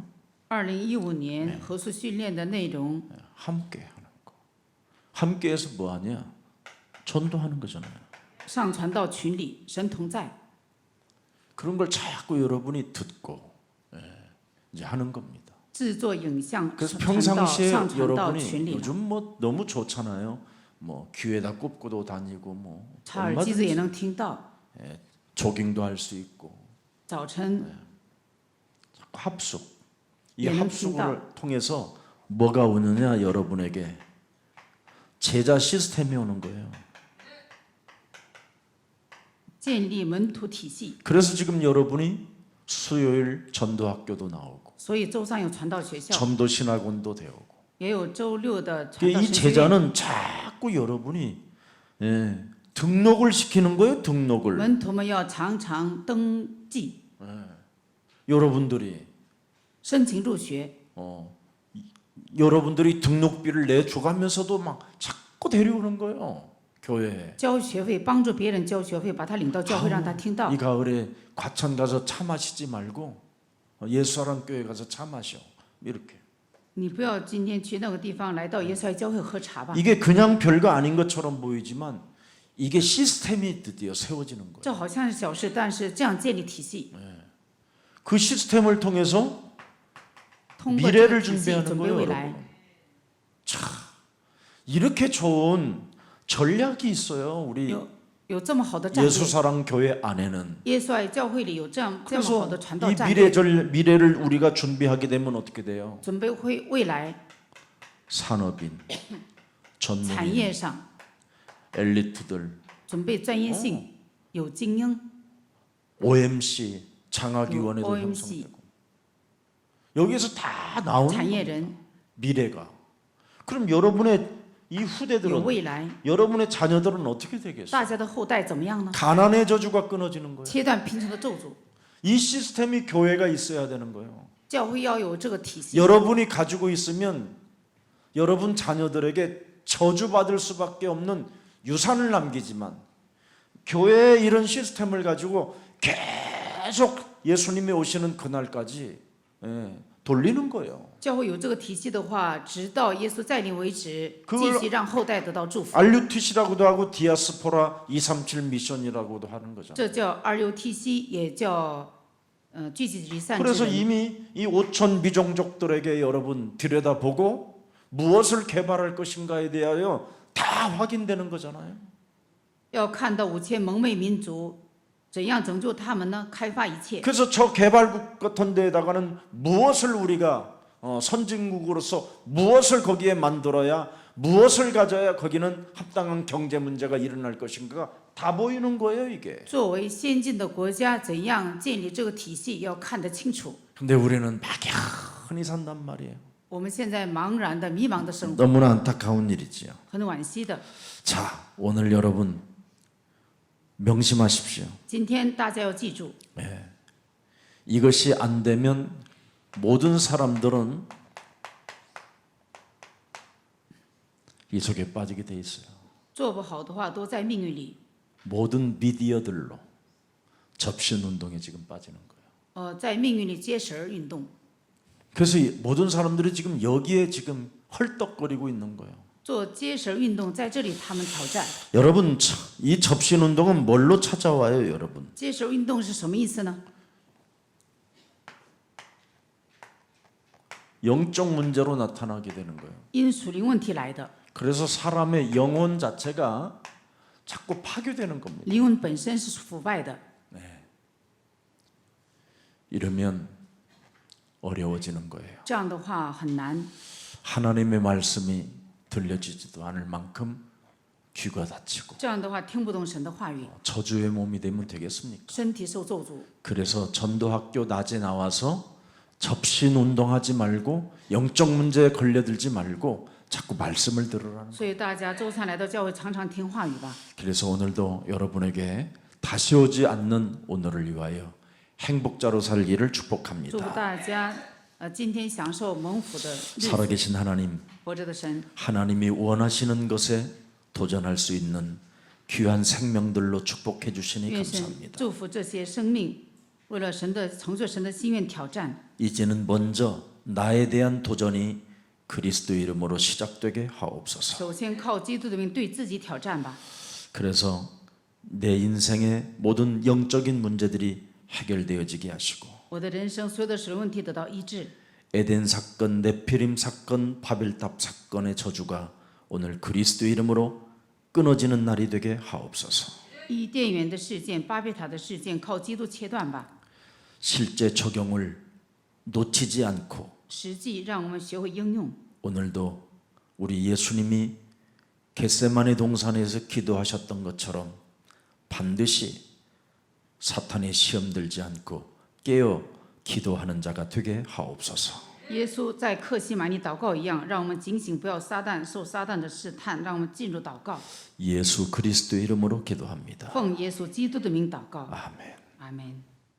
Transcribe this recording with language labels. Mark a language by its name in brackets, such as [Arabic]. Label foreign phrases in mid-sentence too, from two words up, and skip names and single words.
[Chinese] 2015 年合宿训练的内容， [Korean] 함께 하는 거. 함께해서 뭐 하냐? 전도하는 거잖아요. [Chinese] 上传到群里，神同在。 [Korean] 그런 걸 자꾸 여러분이 듣고 이제 하는 겁니다. [Chinese] 制作影像 [Korean] 그래서 [Chinese] 上传到 [Korean] 평상시에 [Chinese] 上传到 [Korean] 여러분이 [Chinese] 群里了。 [Korean] 요즘 뭐 너무 좋잖아요. 뭐 귀에다 꼽고도 다니고 뭐 [Chinese] 插耳机子也 [Korean] 얼마든지 [Chinese] 能听到。 [Korean] 조깅도 할 수 있고 [Chinese] 早晨 [Korean] 합숙. 이 얘는 합숙을 통해서 뭐가 오느냐 여러분에게 제자 시스템이 오는 거예요. [Chinese] 建立门徒体系， [Korean] 그래서 지금 여러분이 수요일 전도학교도 나오고 [Chinese] 所以周三有传道学校， [Korean] 전도 신학원도 배우고 [Chinese] 也有周六的传道 [Korean] 이 [Chinese] 神学院。 [Korean] 제자는 자꾸 여러분이 등록을 시키는 거예요. 등록을 [Chinese] 门徒们要常常登记， [Korean] 여러분들이 [Chinese] 申请入学。 [Korean] 여러분들이 등록비를 내줘가면서도 막 자꾸 데려오는 거예요. 교회에. [Chinese] 交学费，帮助别人交学费，把他领到教会，让他听到 [Korean] 이 。 가을에 과천 가서 차 마시지 말고 예수사랑 교회 가서 차 마셔. 이렇게. [Chinese] 你不要今天去那个地方，来到耶稣爱教会喝茶吧。 [Korean] 이게 그냥 별거 아닌 것처럼 보이지만 이게 시스템이 드디어 세워지는 거예요. [Chinese] 这好像是小事，但是这样建立体系， [Korean] 그 시스템을 통해서 [Chinese] 通过这个 [Korean] 미래를 [Chinese] 体系 [Korean] 준비하는 [Chinese] 准备 [Korean] 거예요, [Chinese] 未 [Korean] 여러분. [Chinese] 来。 [Korean] 이렇게 좋은 전략이 있어요. 우리 [Chinese] 有这么好的战略， [Korean] 예수사랑 교회 안에는. [Chinese] 耶稣爱教会里有这么好 [Korean] 그래서 [Chinese] 的传道 [Korean] 이 [Chinese] 战略， [Korean] 미래를 우리가 준비하게 되면 어떻게 돼요? [Chinese] 准备未来 [Korean] 산업인, [Chinese] 产 [Korean] 전문인, [Chinese] 业上 [Korean] 엘리트들, [Chinese] 准备专业性，有精英， [Korean] OMC, 장학위원회도 OMC. 형성되고 여기에서 다 나오는 [Chinese] 产业 [Korean] 겁니다. [Chinese] 人 [Korean] 미래가. 그럼 여러분의 이 [Chinese] 有 [Korean] 후대들은 [Chinese] 未来， [Korean] 여러분의 자녀들은 어떻게 되겠어요? [Chinese] 大家的后代怎么样呢？ [Korean] 가난의 저주가 끊어지는 거예요. [Chinese] 切断贫穷的咒诅， [Korean] 이 시스템이 교회가 있어야 되는 거예요. [Chinese] 教会要有这个体系。 [Korean] 여러분이 가지고 있으면 여러분 자녀들에게 저주받을 수밖에 없는 유산을 남기지만 교회의 이런 시스템을 가지고 계속 예수님이 오시는 그날까지 돌리는 거예요. [Chinese] 教会有这个体系的话，直到耶稣再临为止， [Korean] 그걸 [Chinese] 继续让后代得到祝福。 [Korean] RUTC라고도 하고 디아스포라 237 미션이라고도 하는 거잖아요. [Chinese] 这叫 RUTC，也叫聚集离散之 [Korean] 그래서 [Chinese] 人。 [Korean] 이미 이 5천 미종족들에게 여러분 들여다보고 무엇을 개발할 것인가에 대하여 다 확인되는 거잖아요. [Chinese] 要看到5000蒙昧民族，怎样拯救他们呢？开发一切。 [Korean] 그래서 저 개발국 같은 데에다가는 무엇을 우리가 선진국으로서 무엇을 거기에 만들어야 무엇을 가져야 거기는 합당한 경제 문제가 일어날 것인가가 다 보이는 거예요, 이게. [Chinese] 作为先进的国家，怎样建立这个体系要看得清楚。 [Korean] 근데 우리는 막연히 산단 말이에요. [Chinese] 我们现在茫然的、迷茫的生活， [Korean] 너무나 안타까운 일이지요. [Chinese] 很惋惜的。 [Korean] 자, 오늘 여러분 명심하십시오. [Chinese] 今天大家要记住， [Korean] 이것이 안 되면 모든 사람들은 이 속에 빠지게 돼 있어요. [Chinese] 做不好的话都在命运里。 [Korean] 모든 미디어들로 접신 운동에 지금 빠지는 거예요. [Chinese] 在命运里接绳儿运动， [Korean] 그래서 모든 사람들이 지금 여기에 지금 헐떡거리고 있는 거예요. [Chinese] 做接绳儿运动，在这里他们挑战。 [Korean] 여러분, 이 접신 운동은 뭘로 찾아와요, 여러분? [Chinese] 接绳儿运动是什么意思呢？ [Korean] 영적 문제로 나타나게 되는 거예요. [Chinese] 因属灵问题来的， [Korean] 그래서 사람의 영혼 자체가 자꾸 파괴되는 겁니다. [Chinese] 灵魂本身是腐败的， [Korean] 이러면 어려워지는 거예요. [Chinese] 这样的话很难。 [Korean] 하나님의 말씀이 들려지지도 않을 만큼 귀가 닫히고 [Chinese] 这样的话听不懂神的话语， [Korean] 저주의 몸이 되면 되겠습니까? [Chinese] 身体受咒诅。 [Korean] 그래서 전도학교 낮에 나와서 접신 운동하지 말고 영적 문제에 걸려들지 말고 자꾸 말씀을 들으라는. [Chinese] 所以大家周三来到教会，常常听话语吧。 [Korean] 그래서 오늘도 여러분에게 다시 오지 않는 오늘을 위하여 행복자로 살기를 [Chinese] 祝福 [Korean] 축복합니다. [Chinese] 大家，今天享受蒙福的日子。 [Korean] 살아계신 하나님, [Chinese] 活着的神， [Korean] 하나님이 원하시는 것에 도전할 수 있는 귀한 생명들로 축복해 주시니 [Chinese] 愿神 [Korean] 감사합니다. [Chinese] 祝福这些生命，为了神的成就神的心愿挑战。 [Korean] 이제는 먼저 나에 대한 도전이 그리스도 이름으로 시작되게 하옵소서. [Chinese] 首先靠基督的名对自己挑战吧。 [Korean] 그래서 내 인생의 모든 영적인 문제들이 해결되어지게 하시고 [Chinese] 我的人生所有的属灵问题得到医治。 [Korean] 에덴 사건, 네피림 사건, 바벨탑 사건의 저주가 오늘 그리스도 이름으로 끊어지는 날이 되게 하옵소서. [Chinese] 伊甸园的事件、巴别塔的事件，靠基督切断吧。 [Korean] 실제 적용을 놓치지 않고 [Chinese] 实际让我们学会应用。 [Korean] 오늘도 우리 예수님이 겟세마네 동산에서 기도하셨던 것처럼 반드시 사탄의 시험 들지 않고 깨어 기도하는 자가 되게 하옵소서. [Chinese] 耶稣在克西马尼祷告一样，让我们警醒，不要受撒旦的试探，让我们进入祷告。 [Korean] 예수 그리스도 이름으로 기도합니다. [Chinese] 奉耶稣基督的名祷告， [Korean] 아멘. [Chinese] 阿门。